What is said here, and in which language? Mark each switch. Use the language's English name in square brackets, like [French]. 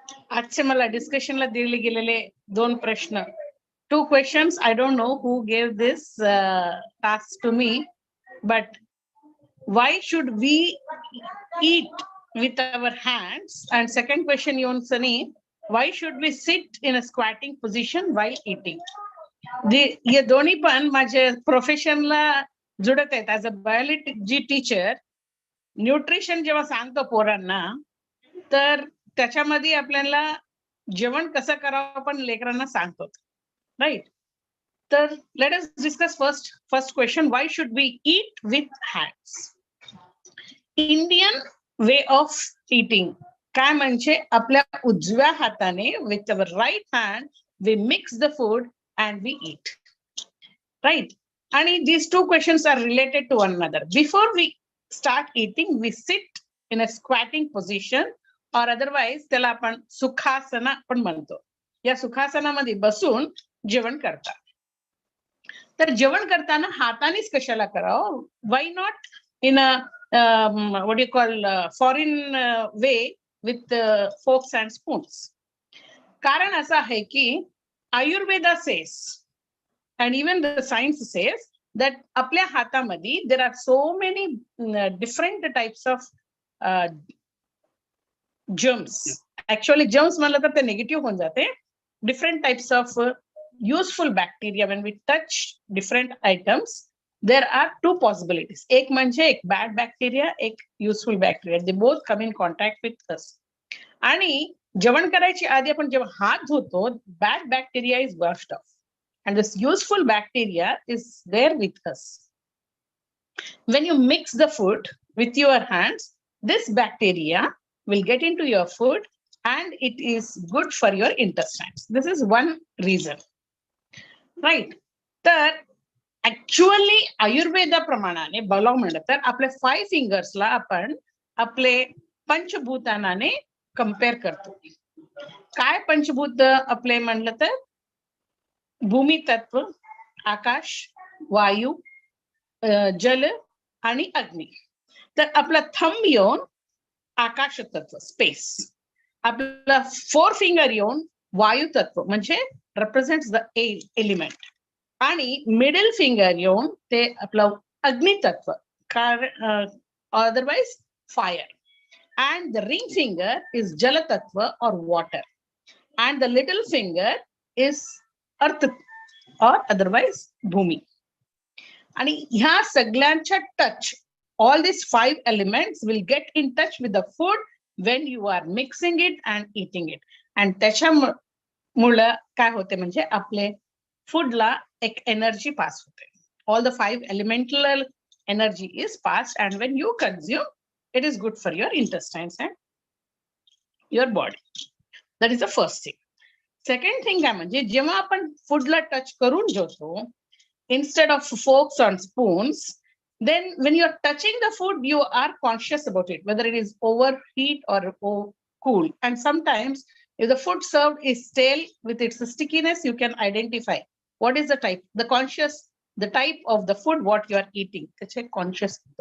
[Marathi] आजचे मला डिस्कशनला दिले गेलेले 2 प्रश्न. [English] 2 questions. I don't know who gave this task to me, but why should we eat with our hands? And second question, Yon Sunny, why should we sit in a squatting position while eating? [Marathi] ये दोन्ही पण माझ्या प्रोफेशनला जुडत आहेत. [English] as a biology teacher [Marathi] nutrition जेव्हा सांगतो पोरांना तर त्याच्यामध्ये आपल्याला जेवण कसं करावं पण लेकरांना सांगतो, राईट? [English] तर let us discuss first question, why should we eat with hands? Indian way of eating [Marathi] काय म्हणजे आपल्या उजव्या हाताने [English] With our right hand we mix the food and we eat, right? And these 2 questions are related to one another. Before we start eating, we sit in a squatting position, or otherwise [Marathi] त्याला आपण सुखासना पण म्हणतो. या सुखासनामध्ये बसून जेवण करतात. तर जेवण करताना हातानेच कशाला करावं? [English] Why not in a what do you call foreign way with forks and spoons? [Marathi] कारण असं आहे की [English] Ayurveda says, and even the science says, that [Marathi] आपल्या हातामध्ये [English] there are so many different types of germs. [Marathi] Actually, germs म्हणलं तर ते negative होऊन जाते. [English] Different types of useful bacteria. When we touch different items, there are 2 possibilities. [Marathi] एक म्हणजे एक bad bacteria, एक useful bacteria. [English] They both come in contact with us. [Marathi] आणि जेवण करायची आधी आपण जेव्हा हात धुतो, [English] bad bacteria is washed off and this useful bacteria is there with us. When you mix the food with your hands, this bacteria will get into your food and it is good for your intestines. This is one reason, right? [Marathi] तर actually Ayurveda प्रमाणाने बोलावं म्हणलं तर आपल्या 5 फिंगर्सला आपण आपले पंचभूतानाने compare करतो. काय पंचभूत आपले म्हणलं तर भूमी तत्व, आकाश, वायू, जल आणि अग्नी. तर आपला थंब येऊन आकाश तत्व, स्पेस. आपला 4 फिंगर येऊन वायू तत्व म्हणजे [English] Represents the element. [Marathi] आणि मिडल फिंगर येऊन ते आपलं अग्नि तत्व, [English] Otherwise fire. And the ring finger is Jala Tattva or water. And the little finger is Earth or otherwise Bhumi. And [Marathi] ह्या सगळ्यांच्या [English] touch, all these 5 elements will get in touch with the food when you are mixing it and eating it. [Marathi] And त्याच्यामुळे काय होते म्हणजे आपले फूडला एक energy pass होते. [English] All the 5 elemental energy is passed, and when you consume, it is good for your intestines and your body. That is the first thing. Second thing [Marathi] काय म्हणजे जेव्हा आपण फूडला टच करून जेवतो, [English] instead of forks and spoons, Then when you're touching the food, you are conscious about it, whether it is overheat or cool. And sometimes if the food served is stale with its stickiness, you can identify what is the type, the type of the food, what you are eating. It's a conscious.